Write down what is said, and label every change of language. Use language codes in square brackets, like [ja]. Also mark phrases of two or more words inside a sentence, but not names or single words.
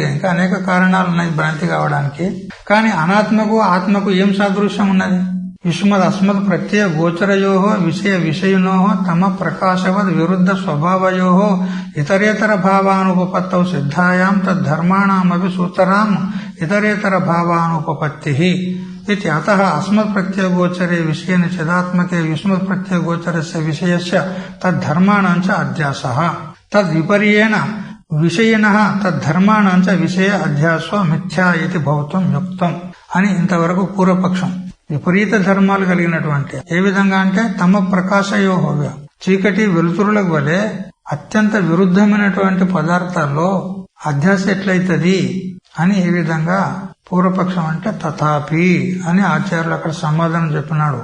[te] ఇంకా అనేక కారణాలు ఉన్నాయి భ్రాంతి కావడానికి. కానీ అనాత్మకు ఆత్మకు ఏం సాదృశ్యం ఉన్నది? [sa] యుష్మద్ అస్మద్ ప్రత్యయ గోచరయో విషయ విషయనో తమ ప్రకాశవద్ విరుద్ధ స్వభావయో ఇతరేతర భావానుపపత్తౌ సిద్ధాయాం తద్ధర్మాణమపి సూతరాం ఇతరేతర భావానుపపత్తి. इति अतः अस्मत् प्रत्ययगोचरे विषयेन चिदात्मके युष्मत् प्रत्ययगोचरस्य विषयस्य तद्धर्माणां च अध्यासः तद्विपर्येण విషయనః తద్ధర్మాణాంచ విషయ అధ్యాసో మిథ్యా ఇది భవతం యుక్తం [te] అని ఇంతవరకు పూర్వపక్షం. విపరీత ధర్మాలు కలిగినటువంటి ఏ విధంగా అంటే తమ ప్రకాశయోహవ్య చీకటి వెలుతురులకు వలె అత్యంత విరుద్ధమైనటువంటి పదార్థాల్లో అధ్యాస ఎట్లయితది అని ఈ విధంగా పూర్వపక్షం అంటే తథాపి అని ఆచార్యులు అక్కడ సమాధానం చెప్పినాడు.